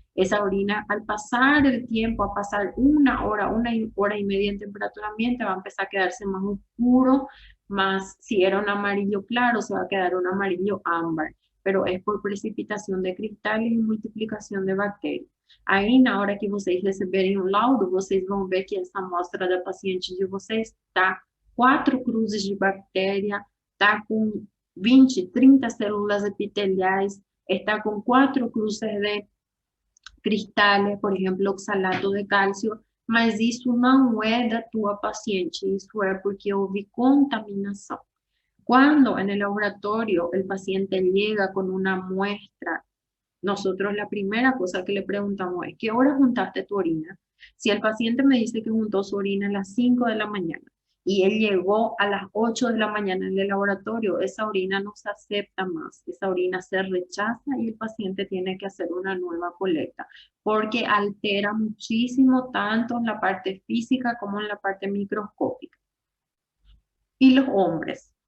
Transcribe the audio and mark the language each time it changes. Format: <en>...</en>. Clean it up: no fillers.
<es>Esa orina, al pasar el tiempo, a pasar una hora y media en temperatura ambiente, va a empezar a quedarse más oscuro, más, si era un amarillo claro, se va a quedar un amarillo ámbar, pero es por precipitación de cristales y</es> <pt>multiplicação de bactérias. Aí, na hora que vocês receberem o laudo, vocês vão ver que essa amostra da paciente de vocês está 4 cruzes de bactéria, está com 20, 30 células epiteliais, está com 4 cruzes de cristales, por exemplo, oxalato de cálcio, mas isso não é da tua paciente, isso é porque houve contaminação.</pt> <es>Cuando en el laboratorio el paciente llega con una muestra, nosotros la primera cosa que le preguntamos es, ¿qué hora juntaste tu orina? Si el paciente me dice que juntó su orina a las 5 de la mañana y él llegó a las 8 de la mañana en el laboratorio, esa orina no se acepta más, esa orina se rechaza y el paciente tiene que hacer una nueva colecta, porque altera muchísimo tanto en la parte física como en la parte microscópica. Y los hombres.</es>